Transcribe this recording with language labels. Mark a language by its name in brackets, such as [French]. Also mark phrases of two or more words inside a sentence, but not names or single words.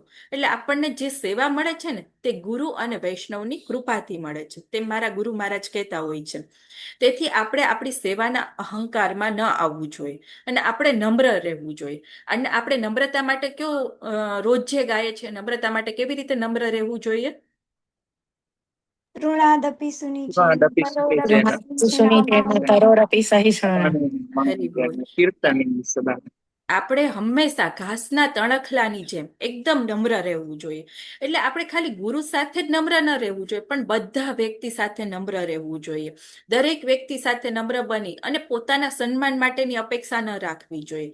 [Gujarati] એટલે આપણને જે સેવા મળે છે ને તે ગુરુ અને વૈષ્ણવની કૃપાથી મળે છે, તે મારા ગુરુ મહારાજ કહેતા હોય છે. તેથી આપણે આપણી સેવાના અહંકારમાં ન આવવું જોઈએ અને આપણે નમ્ર રહેવું જોઈએ. અને આપણે નમ્રતા માટે રોજ જે ગાય છે, નમ્રતા માટે કેવી રીતે નમ્ર રહેવું જોઈએ? [Sanskrit] ऋणादपि सुनिचेन परोरपि સુનિચેન सहिष्णुना तरोरपी सहिष्णुना [Gujarati] હરી બોલ. આપણે હંમેશા ઘાસના તણખલાની જેમ એકદમ નમ્ર રહેવું જોઈએ. એટલે આપણે ખાલી ગુરુ સાથે જ નમ્ર ન રહેવું જોઈએ, પણ બધા વ્યક્તિ સાથે નમ્ર રહેવું જોઈએ. દરેક વ્યક્તિ સાથે નમ્ર બની અને પોતાના સન્માન માટેની અપેક્ષા ન રાખવી જોઈએ.